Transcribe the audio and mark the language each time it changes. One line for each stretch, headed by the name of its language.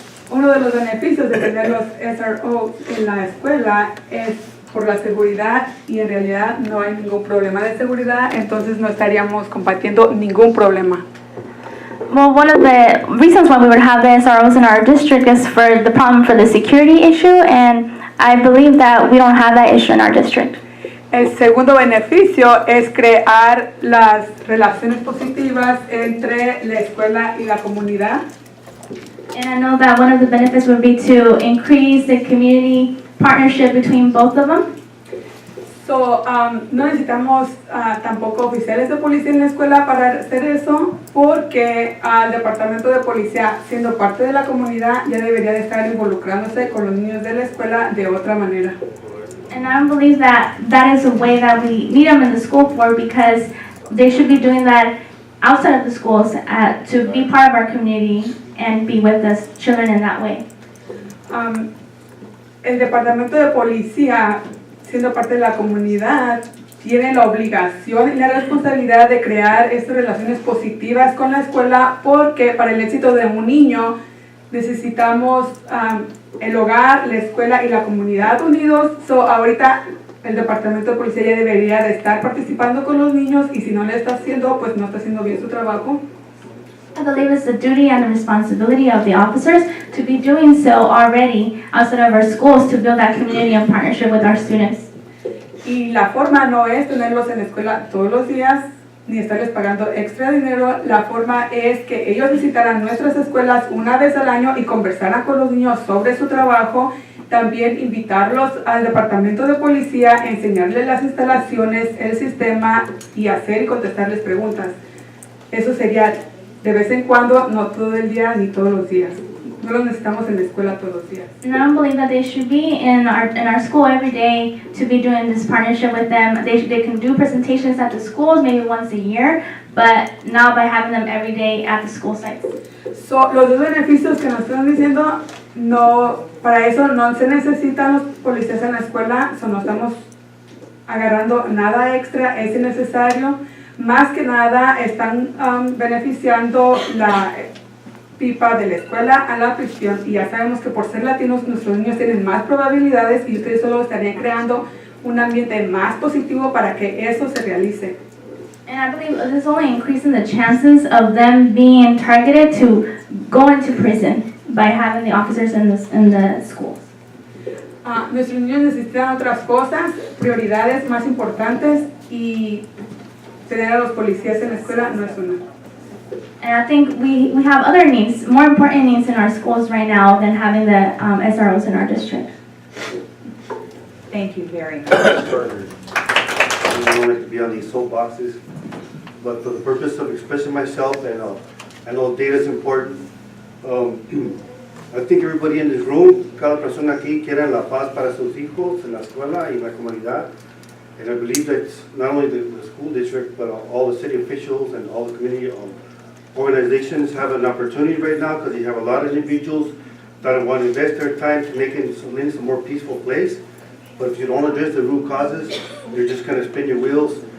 Spanish: Uno de los beneficios de tener los SROs en la escuela es por la seguridad, y en realidad no hay ningún problema de seguridad, entonces no estaríamos combatiendo ningún problema.
English: Well, one of the reasons why we would have the SROs in our district is for the problem for the security issue, and I believe that we don't have that issue in our district.
Spanish: El segundo beneficio es crear las relaciones positivas entre la escuela y la comunidad.
English: And I know that one of the benefits would be to increase the community partnership between both of them.
Spanish: No necesitamos tampoco oficiales de policía en la escuela para hacer eso, porque el departamento de policía, siendo parte de la comunidad, ya debería de estar involucrándose con los niños de la escuela de otra manera.
English: And I don't believe that that is a way that we need them in the school for, because they should be doing that outside of the schools to be part of our community and be with us children in that way.
Spanish: El departamento de policía, siendo parte de la comunidad, tiene la obligación y la responsabilidad de crear estas relaciones positivas con la escuela, porque para el éxito de un niño necesitamos el hogar, la escuela y la comunidad unidos. Ahorita el departamento de policía ya debería de estar participando con los niños, y si no lo está haciendo, pues no está haciendo bien su trabajo.
English: I believe it's the duty and the responsibility of the officers to be doing so already outside of our schools to build that community and partnership with our students.
Spanish: Y la forma no es tenerlos en la escuela todos los días, ni estarles pagando extra dinero. La forma es que ellos visitaran nuestras escuelas una vez al año y conversaran con los niños sobre su trabajo. También invitarlos al departamento de policía, enseñarles las instalaciones, el sistema, y hacer y contestarles preguntas. Eso sería de vez en cuando, no todo el día ni todos los días. No los necesitamos en la escuela todos los días.
English: And I don't believe that they should be in our school every day to be doing this partnership with them. They can do presentations at the schools maybe once a year, but not by having them every day at the school sites.
Spanish: Los dos beneficios que nos están diciendo, no, para eso no se necesitan los policías en la escuela, no estamos agarrando nada extra, es innecesario. Más que nada están beneficiando la pipa de la escuela a la prisión, y ya sabemos que por ser latinos nuestros niños tienen más probabilidades, y ustedes solo estarían creando un ambiente más positivo para que eso se realice.
English: And I believe this is only increasing the chances of them being targeted to go into prison by having the officers in the schools.
Spanish: Nuestros niños necesitan otras cosas, prioridades más importantes, y tener a los policías en la escuela no es una.
English: And I think we have other needs, more important needs in our schools right now than having the SROs in our district. Thank you very much. I don't like to be on these soapboxes, but for the purpose of expressing myself, and I know data is important. I think everybody in this room,
Spanish: cada persona aquí quiere la paz para sus hijos en la escuela y la comunidad.
English: And I believe that not only the school district, but all the city officials and all the community organizations have an opportunity right now, because you have a lot of individuals that want to invest their time to making Salinas a more peaceful place. But if you don't address the root causes, you're just going to spin your wheels.